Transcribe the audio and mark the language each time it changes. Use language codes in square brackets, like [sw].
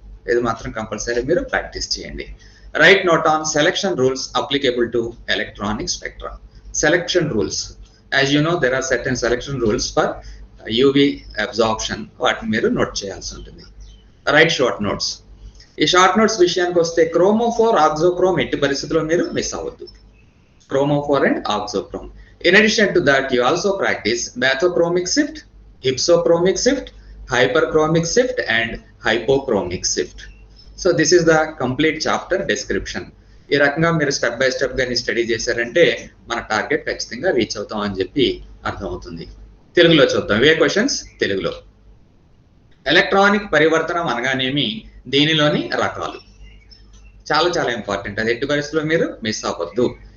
[te] ఇది మాత్రం కంపల్సరీ మీరు ప్రాక్టీస్ చేయండి. [en] Write note on selection rules applicable to electronic spectra. Selection rules, as you know there are certain selection rules for UV absorption, [te] వాటిని మీరు note చేయాల్సి ఉంటుంది. [en] Write short notes. [te] ఈ short notes విషయానికి వస్తే క్రోమోఫోర్, ఆక్సోక్రోమ్ ఎట్టి పరిస్థితుల్లో మీరు మిస్ అవ్వద్దు. [en] Chromophore and auxochrome. In addition to that, you also practice bathochromic shift, hypsochromic shift, hyperchromic shift, and hypochromic shift. So this is the complete chapter description. [te] ఈ రకంగా మీరు step by step గాని study చేశారంటే మన target ఖచ్చితంగా reach అవుతాం అని చెప్పి అర్థమవుతుంది. తెలుగులో చూద్దాం ఇవే క్వశ్చన్స్ తెలుగులో. ఎలక్ట్రానిక్ పరివర్తనం అనగానేమి, దీనిలోని రకాలు చాలా చాలా ఇంపార్టెంట్, అది ఎట్టి పరిస్థితుల్లో మీరు మిస్ అవ్వద్దు.